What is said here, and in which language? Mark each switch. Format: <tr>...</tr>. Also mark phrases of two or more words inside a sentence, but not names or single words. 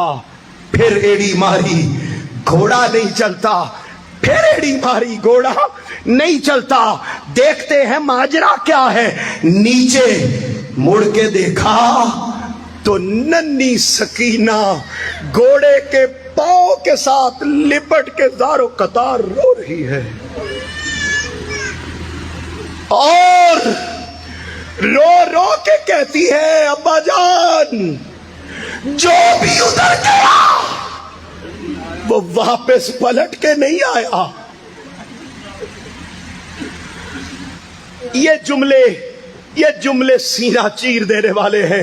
<ur>پھر ایڑی ماری گھوڑا نہیں چلتا, پھر ایڑی ماری گھوڑا نہیں چلتا. دیکھتے ہیں ماجرا کیا ہے. نیچے مڑ کے دیکھا تو ننھی سکینہ گھوڑے کے پاؤں کے ساتھ لپٹ کے زار و قطار رو رہی ہے اور رو رو کے کہتی ہے ابا جان جو بھی ادھر گیا وہ واپس پلٹ کے نہیں آیا. یہ جملے سینہ چیر دینے والے ہیں.</ur>